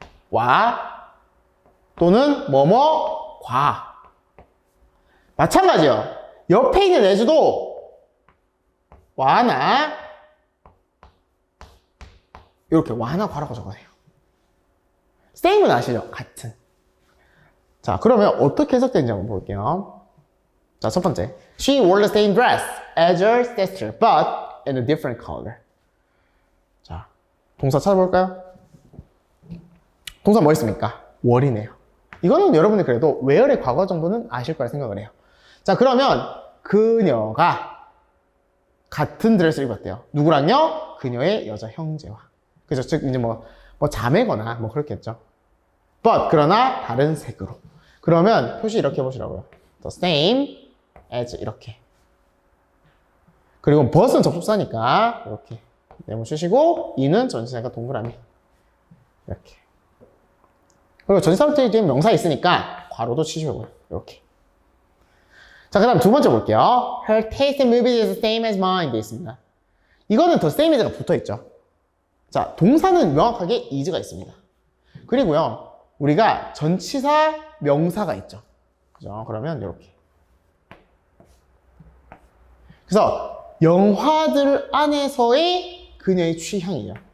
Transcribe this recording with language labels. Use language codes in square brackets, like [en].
[ko] 와 또는 뭐뭐과 마찬가지요. 옆에 있는 as도 와나 이렇게 와나 과라고 적으세요. same은 아시죠? 같은. 자, 그러면 어떻게 해석되는지 한번 볼게요. 자, 첫 번째. [en] She wore the same dress as her sister, but in a different color. [ko] 자, 동사 찾아볼까요? 동사 뭐 있습니까? were이네요. 이거는 여러분이 그래도 were의 과거 정도는 아실 거라 생각을 해요. 자, 그러면 그녀가 같은 드레스를 입었대요. 누구랑요? 그녀의 여자 형제와. 그죠? 즉, 이제 뭐 자매거나 뭐 그렇겠죠. but, 그러나 다른 색으로. 그러면 표시 이렇게 해보시라고요. [en] the same as 이렇게. [ko] 그리고 but은 접속사니까 이렇게 네모 쓰시고 이는 전치사니까 동그라미 이렇게. 그리고 전치사 뒤에 명사 있으니까 괄호도 치시고요. 이렇게. 자, 그 다음 두 번째 볼게요. [en] Her taste in movies is the same as mine [ko] 돼 있습니다. 이거는 the same as가 붙어 있죠. 자, 동사는 명확하게 is가 있습니다. 그리고요, 우리가 전치사 명사가 있죠. 그죠? 그러면 이렇게. 그래서 영화들 안에서의 그녀의 취향이에요.